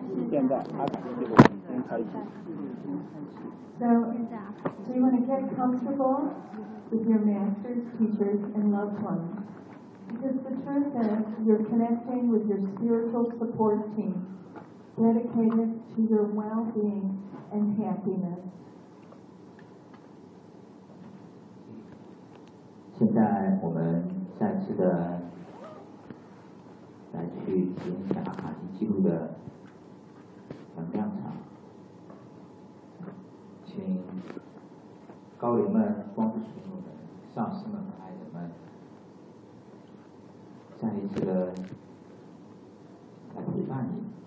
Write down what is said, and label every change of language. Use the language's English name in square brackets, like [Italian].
[Chinese] 现在阿卡西记录已经开始。 [English] So, do you want to get comfortable with your masters, teachers, and loved ones? Because the truth is, you're connecting with your spiritual support team, dedicated to your well-being and happiness. [Chinese] 现在我们再次的来去体验一下阿卡西记录的能量场，请高灵们、光之使者们、上师们和爱人们再一次的来陪伴你。